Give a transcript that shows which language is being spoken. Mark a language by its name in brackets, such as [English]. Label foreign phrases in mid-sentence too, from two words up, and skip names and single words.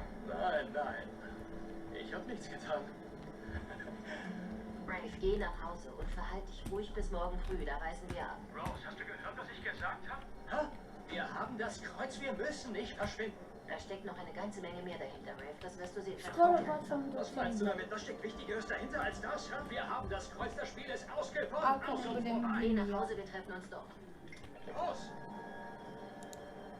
[German] Nein, nein. Ich habe nichts getan. Rafe, geh nach Hause und verhalte dich ruhig bis morgen früh. Da reisen wir ab. Rose, hast du gehört, was ich gesagt habe? Ha? Wir haben das Kreuz. Wir müssen nicht verschwinden. Da steckt noch eine ganze Menge mehr dahinter, Rafe. Das wirst du sehen. [Bosnian] Skoro pa sam do [German] Was meinst du [Bosnian] sada. [German] damit? Was steckt Wichtigeres dahinter als das? Ja? Wir haben das Kreuz. Das Spiel ist ausgewonnen. [Bosnian] Ako [German] Aus [Bosnian] ne [German] und [Bosnian] budem [German] vorbei. Geh nach [Bosnian] vidjela. [German] Hause, wir treffen uns dort. Los!